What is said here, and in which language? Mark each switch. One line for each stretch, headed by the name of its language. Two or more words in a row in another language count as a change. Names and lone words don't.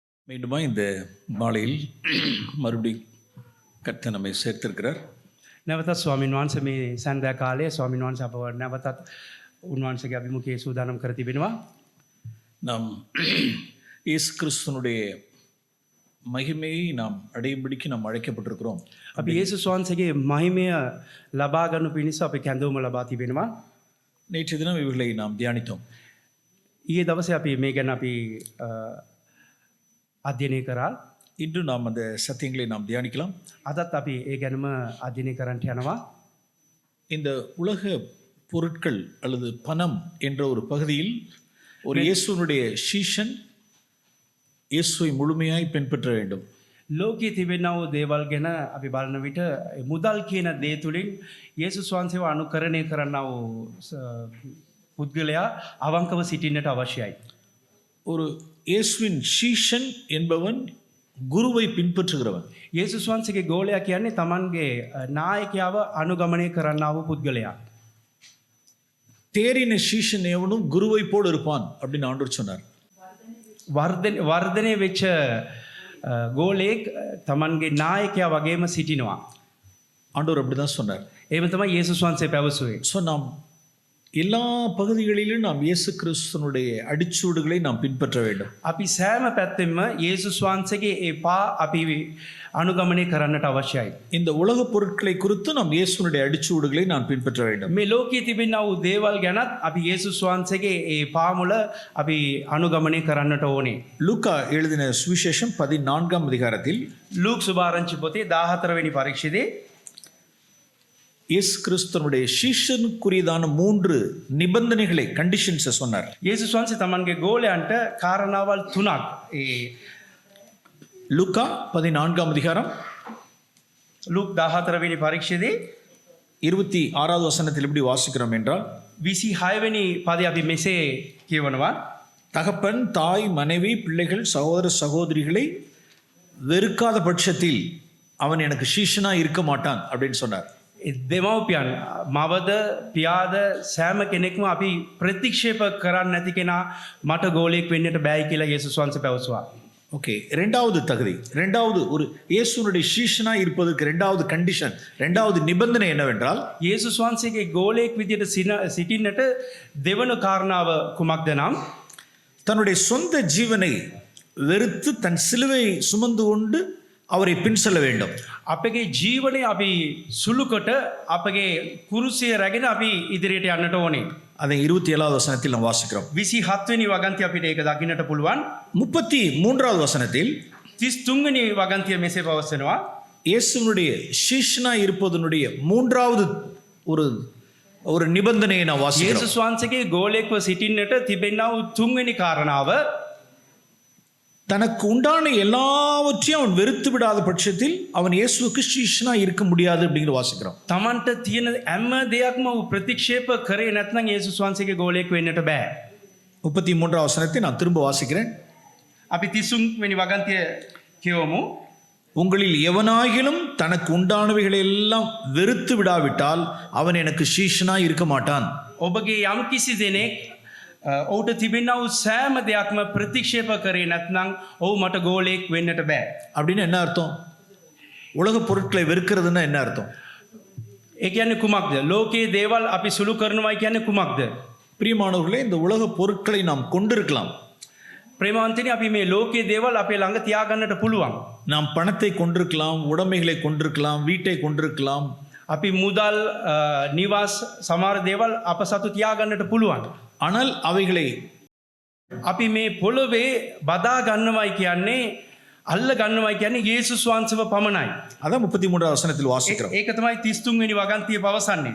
Tamil: மீண்டுமா இந்த மாலையில் மறுபடி கர்த்தர் நம்மை சேர்த்திருக்கிறார்.
Sinhala: නැවතත් ස්වාමීන් වහන්සේ මේ සන්ධ්‍යා කාලයේ ස්වාමීන් වහන්සේ අපව නැවතත් උන්වහන්සේගේ අභිමුඛයේ සූදානම් කර තිබෙනවා.
Tamil: நாம் இயேசு கிறிஸ்துனுடைய மகிமையை நாம் அடையும்படிக்கு நாம் அழைக்கப்பட்டிருக்கிறோம்.
Sinhala: අපි යේසුස් වහන්සේගේ මහිමය ලබා ගන්න පිණිස අපි කැඳවුම ලබා තිබෙනවා.
Tamil: நேற்று தினம் இவைகளை நாம் தியானித்தோம்.
Sinhala: ඊයේ දවසේ අපි මේ ගැන අපි අධ්‍යයනය කරා.
Tamil: இன்று நாம் அந்த சத்தியங்களை நாம் தியானிக்கலாம்.
Sinhala: අදත් අපි ඒ ගැනම අධ්‍යයනය කරන්නට යනවා.
Tamil: இந்த உலக பொருட்கள் அல்லது பணம் என்ற ஒரு பகுதியில் ஒரு இயேசுனுடைய சீஷன் இயேசுவை முழுமையாய் பின்பற்ற வேண்டும்.
Sinhala: ලෝකයේ තිබෙනා වූ දේවල් ගැන අපි බලන විට මුදල් කියන දේ තුලින් යේසුස් වහන්සේව අනුකරණය කරන්නා වූ පුද්ගලයා අවංකව සිටින්නට අවශ්‍යයි.
Tamil: ஒரு இயேசுவின் சீஷன் என்பவன் குருவை பின்பற்றுகிறவன்.
Sinhala: යේසුස් වහන්සේගේ ගෝලයා කියන්නේ Tamanගේ නායකයාව අනුගමනය කරන්නා වූ පුද්ගලයා.
Tamil: தேறின சீஷன் எவனும் குருவை போல் இருப்பான் அப்படின்னு ஆண்டவர் சொன்னார்.
Sinhala: වර්ධනය වෙච්ච ගෝලයෙක් Tamanගේ නායකයා වගේම සිටිනවා.
Tamil: ஆண்டவர் அப்படிதான் சொன்னார்.
Sinhala: එහෙම තමයි යේසුස් වහන්සේ පැවසුවේ.
Tamil: ஸோ நாம் எல்லா பகுதிகளிலும் நாம் இயேசு கிறிஸ்துனுடைய அடிச்சூடுகளை நாம் பின்பற்ற வேண்டும்.
Sinhala: අපි සෑම පැත්තෙම යේසුස් වහන්සේගේ ඒ පා අපි අනුගමනය කරන්නට අවශ්‍යයි.
Tamil: இந்த உலக பொருட்களை குறித்து நாம் இயேசுனுடைய அடிச்சூடுகளை நாம் பின்பற்ற வேண்டும்.
Sinhala: මේ ලෝකයේ තිබෙනා වූ දේවල් ගැනත් අපි යේසුස් වහන්සේගේ ඒ පා මුල අපි අනුගමනය කරන්නට ඕනේ.
Tamil: லூக்கா எழுதின சுவிசேஷம் 14ஆம் அதிகாரத்தில்
Sinhala: ලූක් සුභාරංචි පොතේ 14 වෙනි පරිච්ඡේදයේ
Tamil: இயேசு கிறிஸ்துனுடைய சீஷனுக்குரியதான 3 நிபந்தனைகளை கண்டிஷன்ஸை சொன்னார்.
Sinhala: යේසුස් වහන්සේ Tamanගේ ගෝලයන්ට කාරණාවල් 3ක් ඒ
Tamil: லூக்கா 14ஆம் அதிகாரம்
Sinhala: ලූක් 14 වෙනි පරිච්ඡේදයේ
Tamil: 26வது வசனத்தில் எப்படி வாசிக்கிறோம் என்றால்
Sinhala: 26 වෙනි පදේ අපි මෙසේ කියවනවා.
Tamil: தகப்பன் தாய் மனைவி பிள்ளைகள் சகோதர சகோதரிகளை வெறுக்காத பட்சத்தில் அவன் எனக்கு சீஷனா இருக்க மாட்டான் அப்படின்னு சொன்னார்.
Sinhala: දෙමව්පියන් මවද පියාද සෑම කෙනෙක්ම අපි ප්‍රතික්ෂේප කරන්නේ නැති කෙනා මට ගෝලයක් වෙන්නට බෑයි කියලා යේසුස් වහන්සේ පැවසුවා.
Tamil: ஓகே, ரெண்டாவது தகுதி, ரெண்டாவது ஒரு இயேசுனுடைய சீஷனா இருப்பதற்கு ரெண்டாவது கண்டிஷன், ரெண்டாவது நிபந்தனை என்னவென்றால்
Sinhala: යේසුස් වහන්සේගේ ගෝලයක් විදියට සිටින්නට දෙවන කාරණාව කුමක්ද නම්
Tamil: தன்னுடைய சொந்த ஜீவனை வெறுத்து தன் சிலுவையை சுமந்து கொண்டு அவரை பின் செல்ல வேண்டும்.
Sinhala: අපගේ ජීවනය අපි සුළුකොට අපගේ කුරුසිය රැගෙන අපි ඉදිරියට යන්නට ඕනේ.
Tamil: அதை 27வது வசனத்தில் நாம் வாசிக்கிறோம்.
Sinhala: 27 වෙනි වගන්තිය අපිට ඒක දකින්නට පුළුවන්.
Tamil: 33வது வசனத்தில்
Sinhala: 33 වෙනි වගන්තිය මෙසේ පවසනවා.
Tamil: இயேசுனுடைய சீஷனா இருப்பதனுடைய மூன்றாவது ஒரு நிபந்தனையை நாம் வாசிக்கிறோம்.
Sinhala: යේසුස් වහන්සේගේ ගෝලයෙක්ව සිටින්නට තිබෙනා වූ තුන්වෙනි කාරණාව
Tamil: தனக்கு உண்டான எல்லாவற்றையும் அவன் வெறுத்து விடாத பட்சத்தில் அவன் இயேசுவுக்கு சீஷனா இருக்க முடியாது அப்படிங்கிற வாசிக்கிறோம்.
Sinhala: තමන්ට තියෙන හැම දෙයක්ම ප්‍රතික්ෂේප කරේ නැත්නම් යේසුස් වහන්සේගේ ගෝලයෙක් වෙන්නට බෑ.
Tamil: 33வது வசனத்தை நான் திரும்ப வாசிக்கிறேன்.
Sinhala: අපි 33 වෙනි වගන්තිය කියවමු.
Tamil: உங்களில் எவனாகிலும் தனக்கு உண்டானவைகளை எல்லாம் வெறுத்து விடாவிட்டால் அவன் எனக்கு சீஷனா இருக்க மாட்டான்.
Sinhala: ඔබගේ යම් කිසි දෙනෙක් ඔහුට තිබෙනා වූ සෑම දෙයක්ම ප්‍රතික්ෂේප කරේ නැත්නම් ඔහු මට ගෝලයෙක් වෙන්නට බෑ.
Tamil: அப்படின்னு என்ன அர்த்தம்? உலக பொருட்களை வெறுக்கிறதுன்னா என்ன அர்த்தம்?
Sinhala: ඒ කියන්නේ කුමක්ද? ලෝකයේ දේවල් අපි සුළු කරනවා කියන්නේ කුමක්ද?
Tamil: பிரியமானவர்களே, இந்த உலக பொருட்களை நாம் கொண்டிருக்கலாம்.
Sinhala: ප්‍රේමවන්තනි, අපි මේ ලෝකයේ දේවල් අපේ ළඟ තියාගන්නට පුළුවන්.
Tamil: நாம் பணத்தை கொண்டிருக்கலாம், உடைமைகளை கொண்டிருக்கலாம், வீட்டை கொண்டிருக்கலாம்.
Sinhala: අපි මුදල් නිවාස සමහර දේවල් අප සතු තියාගන්නට පුළුවන්.
Tamil: ஆனால் அவைகளை
Sinhala: අපි මේ පොළොවේ බදා ගන්නවයි කියන්නේ අල්ල ගන්නවයි කියන්නේ යේසුස් වහන්සේව පමණයි.
Tamil: அதான் 33வது வசனத்தில் வாசிக்கிறோம்.
Sinhala: ඒක තමයි 33 වෙනි වගන්තිය පවසන්නේ.